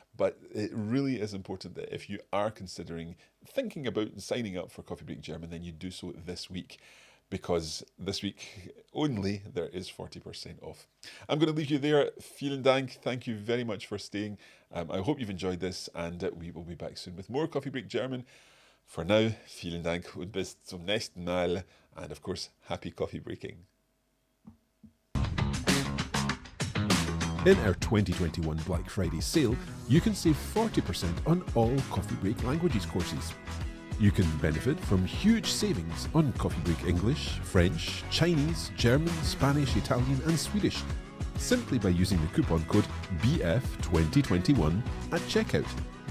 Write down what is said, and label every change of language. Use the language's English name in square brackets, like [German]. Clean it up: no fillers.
[English] But it really is important that if you are thinking about signing up for Coffee Break German, then you do so this week, because this week only there is 40% off. I'm going to leave you there. [German] Vielen Dank. [English] Thank you very much for staying. I hope you've enjoyed this, and we will be back soon with more Coffee Break German. For now, [German] vielen Dank und bis zum nächsten Mal. [English] And of course, happy coffee breaking. In our 2021 Black Friday sale, you can save 40% on all Coffee Break Languages courses. You can benefit from huge savings on Coffee Break English, French, Chinese, German, Spanish, Italian and Swedish, simply by using the coupon code BF2021 at checkout.